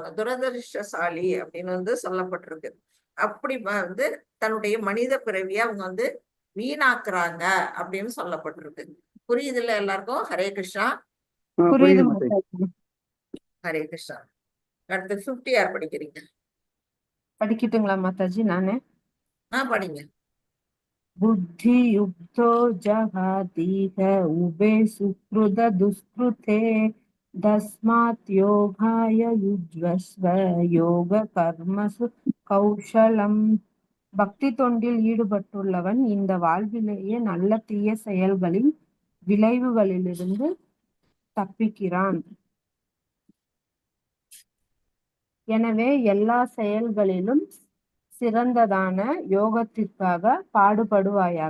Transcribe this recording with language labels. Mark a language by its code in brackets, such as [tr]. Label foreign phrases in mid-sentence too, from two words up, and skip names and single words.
[ta] துரதிருஷ்டசாலி அப்படின்னு வந்து சொல்லப்பட்டிருக்கு. அப்படி வந்து தன்னுடைய மனித பிறவியை அவங்க வந்து வீணாக்குறாங்க அப்படின்னு சொல்லப்பட்டிருக்கு. புரியுதுல்ல எல்லாருக்கும்? ஹரே கிருஷ்ணா. புரியுது மாதாஜி. மாதாஜி. ஹரே கிருஷ்ணா. அடுத்து 50 யார் படிக்கிறீங்க? படிக்கட்டுங்களா மாதாஜி நானு? படிங்க. [sa] बुद्धियुक्तो जहातीह उभे सुकृत दुष्कृते तस्मात् योगाय युज्वस्व योग कर्मसु कौशलम्. [ta] பக்தி தொண்டில் ஈடுபட்டுள்ளவன் இந்த வாழ்விலேயே நல்ல தீய செயல்களின் விளைவுகளிலிருந்து தப்பிக்கிறான். எனவே எல்லா செயல்களிலும் சிறந்ததான யோகத்திற்காக பாடுபடுவாயாக.